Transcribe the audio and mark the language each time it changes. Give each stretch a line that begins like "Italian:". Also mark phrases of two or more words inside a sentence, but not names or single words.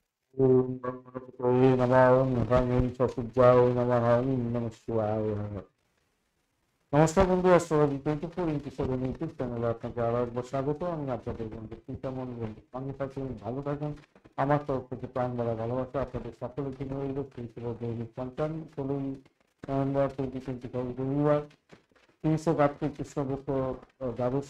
Sanskrit: ओम गणपतये नमः। ओम नमः चतुर्जाय नमः। ओम नमः शिवाय नमः।
Bangla: নমস্কার বন্ধু, অ্যাস্ট্রোলজি 24x7 ইউটিউব চ্যানেলে আপনাকে আরো একবার স্বাগত। আমি আপনাদের বন্ধু চিন্তামন বন্ধু, সঙ্গে থাকুন, ভালো থাকুন। আমার তরফ থেকে প্রাণ ভরা ভালোবাসা আপনাদের সকলের জন্য রইল। দৈনিক পঞ্চান্ন 16 নভেম্বর 2025 রবিবার 332 কৃষ্ণপক্ষ দ্বাদশী।